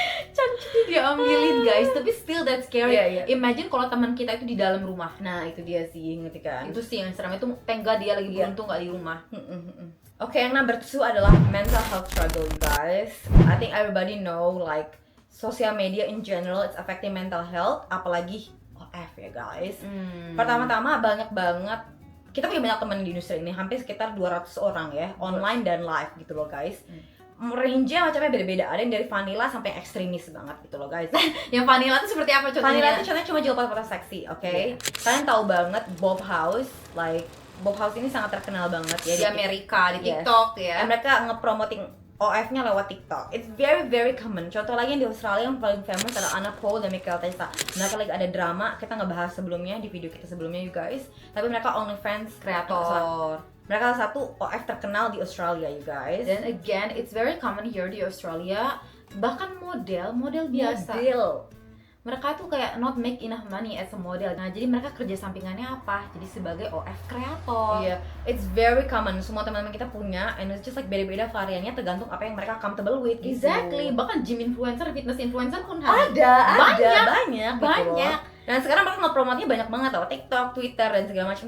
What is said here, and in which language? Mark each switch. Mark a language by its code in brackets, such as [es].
[id] Cantiknya dia ambilin guys, tapi [en] still that's scary. [id] Iya. Imagine kalau teman kita itu di dalam rumah. Nah itu dia sih, ngerti kan? Itu sih yang serem, itu tengga dia lagi beruntung nggak di rumah. Oke, yang number 2 adalah mental health struggle guys. [en] I think everybody know like social media in general it's affecting mental health, [id] apalagi OF ya guys. Pertama-tama banyak banget, kita punya banyak teman di industri ini, hampir sekitar 200 orang ya, online dan live gitu loh guys. Range-nya macamnya beda-beda, ada yang dari vanilla sampai yang ekstremis banget gitu loh guys. Yang vanilla itu seperti apa contohnya? Vanilla itu contohnya cuma jual foto-foto seksi, oke? Kalian tahu banget Bob House, like Bob House ini sangat terkenal banget ya di Amerika, di TikTok ya. Dan mereka nge-promoting OF-nya lewat TikTok. [en] It's very very common. [id] Contoh lagi yang di Australia yang paling famous adalah Anna Paul dan Michael Tessa. Mereka lagi ada drama, kita ngebahas sebelumnya di video kita sebelumnya [en] you guys. [id] Tapi mereka OnlyFans kreator. Mereka salah satu OF terkenal di Australia [en] you guys. [id] Dan [en] again, it's very common here [id] di Australia. Bahkan model biasa. Mereka tuh kayak [en] not make enough money as a model. [id] Nah, jadi mereka kerja sampingannya apa? Jadi sebagai OF kreator. Iya, [en] it's very common. [id] Semua teman-teman kita punya, [en] and it's just like [id] beda-beda variannya tergantung apa yang mereka [en] comfortable with. [id] Exactly. Bahkan gym influencer, fitness influencer pun ada banyak. Gitu. Dan sekarang mereka nge-promote-nya banyak banget tau, TikTok, Twitter, dan segala macam.